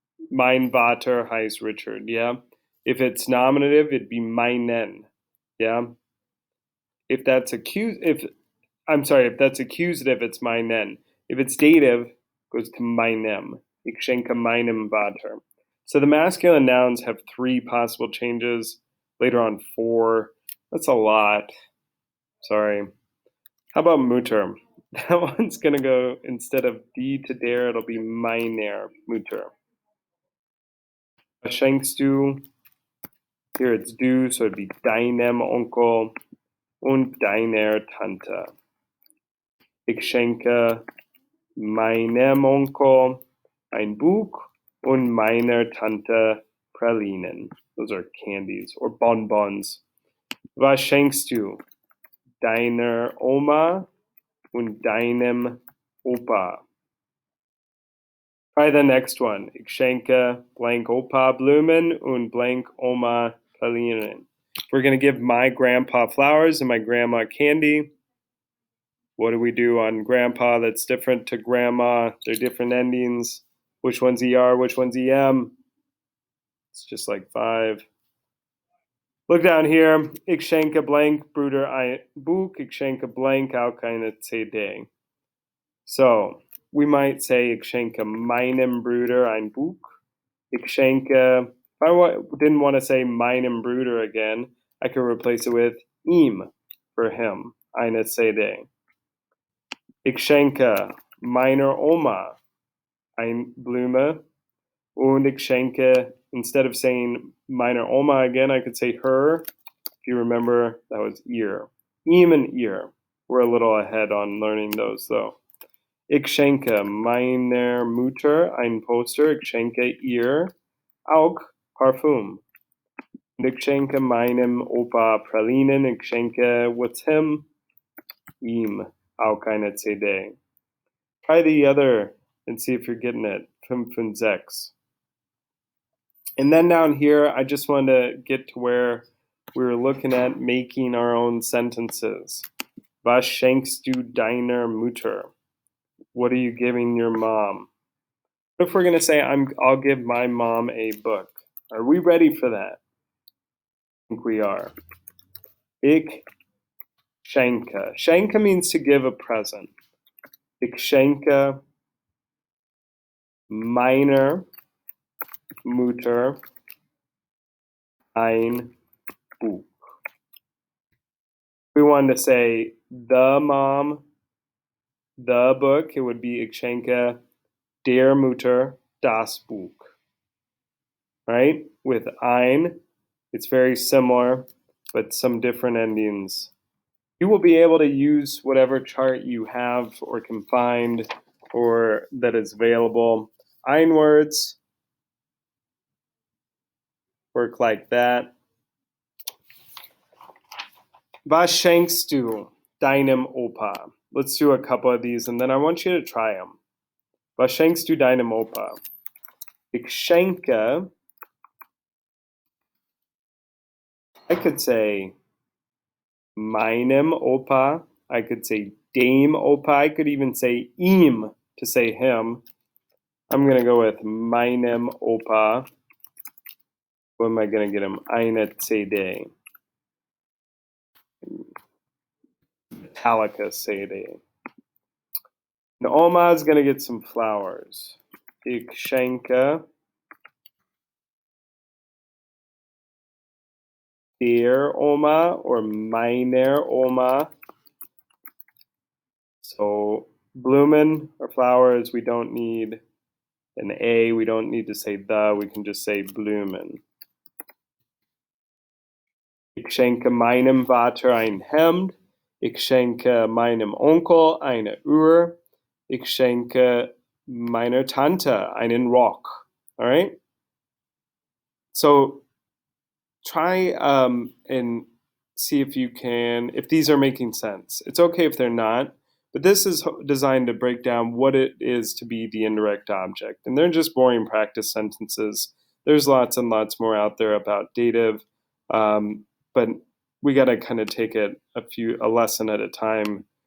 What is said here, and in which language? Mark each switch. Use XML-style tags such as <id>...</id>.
<de>Mein Vater heißt Richard, yeah?</de> <en>If it's nominative, it'd be meinen, yeah? If that's accusative, it's meinen. If it's dative, it goes to meinem.</en> <de>Ich schenke meinem Vater.</de> <en>So the masculine nouns have 3 possible changes. Later on 4. That's a lot. Sorry. How about Mutter? That one's going to go, instead of die to der, it'll be</en> <de>meiner Mutter. Was schenkst du?</de> <en>Here it's du, so it'd be</en> <de>deinem Onkel und deiner Tante. Ich schenke meinem Onkel ein Buch und meiner Tante Pralinen.</de> <en>Those are candies or bonbons.</en> <de>Was schenkst du deiner Oma und deinem Opa?</de> <en>Try the next one.</en> <de>Ich schenke blank Opa Blumen und blank Oma Pralinen.</de> <en>We're going to give my grandpa flowers and my grandma candy. What do we do on grandpa that's different to grandma? They're different endings. Which one's ER? Which one's EM? It's just like 5. Look down here.</en> <de>Ik schenke blank broeder ein boek. Ik schenke blank auch eine CD.</de> <en>So we might say</en> <de>ik schenke meinem Bruder ein Buch. Ik schenke,</de> <en>if I didn't want to say</en> <de>meinem Bruder</de> <en>again, I could replace it with</en> <de>ihm</de> <en>for him.</en> <de>Eine CD. Ich schenke meiner Oma ein Blume. Und ich schenke,</de> <en>instead of saying</en> <de>meiner Oma</de> <en>again, I could say her. If you remember, that was ear. Ihm and ear. We're a little ahead on learning those though.</en> <de>Ich schenke meiner Mutter ein Poster. Ich schenke ihr auch Parfum. Und ich schenke meinem Opa Pralinen. Ich schenke</de> <en>what's him?</en> <de>Ihm auch eine CD.</de> <en>Try the other and see if you're getting it. 5 und 6. And then down here, I just wanted to get to where we were looking at making our own sentences.</en> <de>Was schenkst du deiner Mutter?</de> <en>What are you giving your mom? What if we're going to say, I'll give my mom a book? Are we ready for that? I think we are.</en> <de>Ich schenke.</de> <en>Schenke means to give a present.</en> <de>Ich schenke meiner Mutter ein Buch.</de> <en>If we wanted to say the mom, the book, it would be</en> <de>Ich schenke der Mutter das Buch.</de> <en>Right? With ein, it's very similar, but some different endings. You will be able to use whatever chart you have or can find or that is available. Ein words work like that.</en> <de>Was schenkst du deinem Opa?</de> <en>Let's do a couple of these and then I want you to try them.</en> <de>Was schenkst du deinem Opa? Ich schenke,</de> <en>I could say</en> <de>meinem Opa.</de> <en>I could say</en> <de>dem Opa.</de> <en>I could even say</en> <de>ihm</de> <en>to say him. I'm going to go with</en> <de>meinem Opa.</de> <en>What am I going to get him?</en> <de>Eine CD.</de> <en>Metallica CD. And Oma is going to get some flowers.</en> <de>Ich schenke der Oma or meiner Oma.</de> <en>So Blumen or flowers, we don't need an A, we don't need to say the, we can just say Blumen.</en> <de>Ich schenke meinem Vater ein Hemd. Ich schenke meinem Onkel eine Uhr. Ich schenke meiner Tante einen Rock.</de> <en>All right? So try and see if you can, if these are making sense. It's okay if they're not, but this is designed to break down what it is to be the indirect object. And they're just boring practice sentences. There's lots and lots more out there about dative, but we got to kind of take it a lesson at a time.</en>